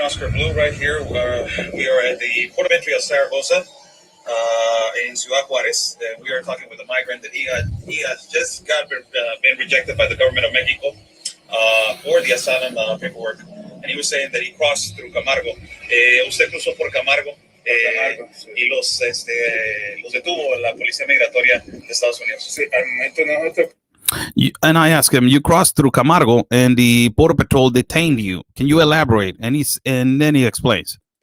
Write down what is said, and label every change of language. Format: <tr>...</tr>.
<en>Oscar Blue right here. We are at the port of entry of Zaragoza in Ciudad Juarez. We are talking with a migrant that he has just been rejected by the government of Mexico for the asylum paperwork. And he was saying that he crossed through Camargo.</en> <es>Usted cruzó por Camargo. Y los detuvo la policía migratoria de Estados Unidos. Sí, al momento nosotros.</es> <en>And I asked him, you crossed through Camargo and the Border Patrol detained you. Can you elaborate? And then he explains.</en>